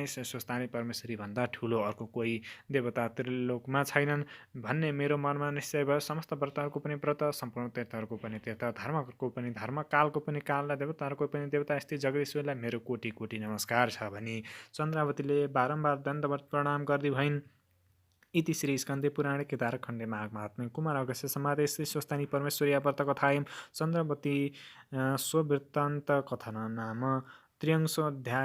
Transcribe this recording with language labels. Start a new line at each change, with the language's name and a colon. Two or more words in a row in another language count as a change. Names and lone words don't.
Nepali: स्वस्थानी परमेश्वरीभन्दा ठुलो अर्को कोही देवता त्रिलोकमा छैनन् भन्ने मेरो मनमा निश्चय भयो। समस्त व्रतहरूको पनि व्रत, सम्पूर्ण तीर्थहरूको पनि तीर्थ, धर्मको पनि धर्म, कालको पनि काल र देवताहरूको पनि देवता यस्तै जगदीश्वरलाई मेरो कोटि कोटि नमस्कार छ भनी चन्द्रावतीले बारम्बार दण्डवत प्रणाम गर्दै भइन्।
Sanskrit: इति श्री स्कन्दे पुराणे केदारखण्डे माघ महात्म्ये कुमार अगस्त्य संवादे श्री स्वस्थानी परमेश्वरी व्रतकथायां चन्द्रावती स्ववृत्तान्त कथन नाम त्र्यंशोऽध्याय।